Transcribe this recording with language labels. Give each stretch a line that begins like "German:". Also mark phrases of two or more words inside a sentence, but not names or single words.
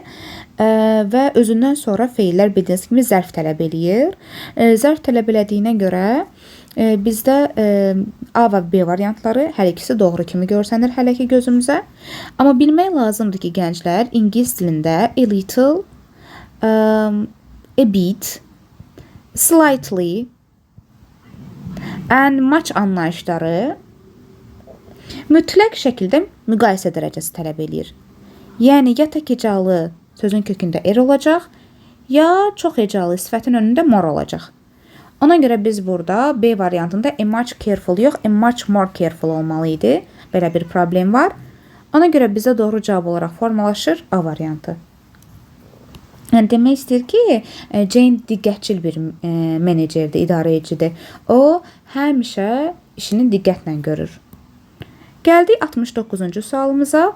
Azerbaijani: Və özündən sonra feillər bildiyiniz kimi zərf tələb eləyir. Zərf tələb elədiyinə görə bizdə A və B variantları hər ikisi doğru kimi görsənir hələ ki gözümüzə. Amma bilmək lazımdır ki, gənclər, ingilis dilində
English: a little, a bit, slightly and much
Azerbaijani: anlayışları mütləq şəkildə müqayisə dərəcəsi tələb eləyir. Yəni, ya tək hecalı sözün kökündə er olacaq, ya çox hecalı sifətin önündə mor olacaq. Ona görə biz burada B variantında
English: a much careful
Azerbaijani: yox,
English: a much more careful
Azerbaijani: olmalı idi. Belə bir problem var. Ona görə bizə doğru cavab olaraq formalaşır A variantı. Yəni, demək istəyir ki, Jane diqqətçil bir menecerdir, idarəecidir. O, həmişə işini diqqətlə görür. Gəldik 69-cu sualımıza.